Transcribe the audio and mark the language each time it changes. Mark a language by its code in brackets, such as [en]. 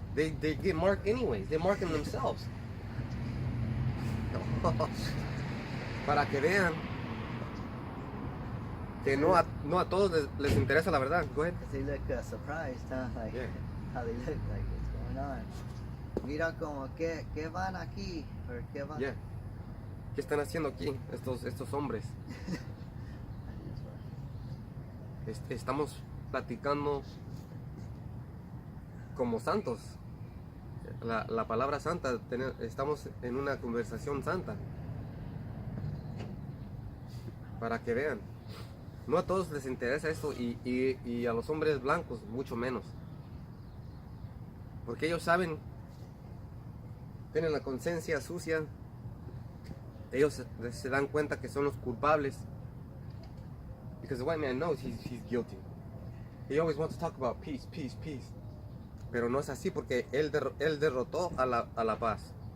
[en] They get marked anyways. They mark them themselves. [es] Para que vean que no a todos les interesa la verdad. [en] Go ahead. They look surprised, huh? Like, Yeah. how they look, like, what's going on? [es] Mira como que van aquí, or qué van. [en] Yeah. [es] ¿Qué están haciendo aquí estos hombres? Estamos platicando como santos. La palabra santa, estamos en una conversación santa. Para que vean. No a todos les interesa esto y a los hombres blancos mucho menos. Porque ellos saben, tienen la conciencia sucia. Ellos se dan cuenta que son los culpables. [en] Because the white man knows he's guilty. He always wants to talk about peace, peace, peace. [es] Pero no es así porque él derrotó a la paz.